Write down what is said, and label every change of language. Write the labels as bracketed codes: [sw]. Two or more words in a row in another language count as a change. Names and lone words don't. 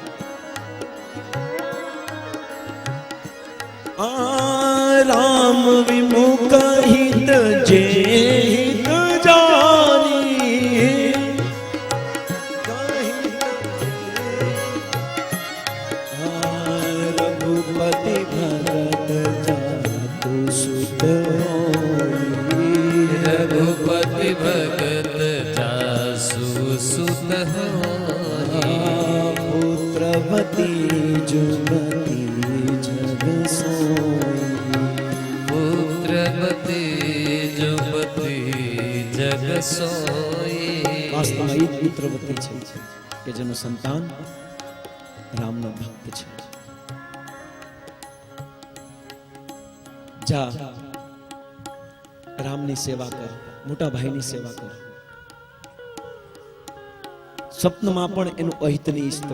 [awa] राम विमुख हित जे हित जानी. रघुपति भगत जातु सुत रघुपति भगत जासु सुत पुत्रवती जुगती जग सोई. पुत्रवती जुबती जग सोई. [gu] વાસ્તવમાં એ જ પુત્રવતી છે કે જેનું સંતાન રામનો ભક્ત છે. જા રામની સેવા કર, મોટા ભાઈની સેવા કર. સ્વપ્નમાં પણ એનું અહિત નહીં ઈચ્છતો.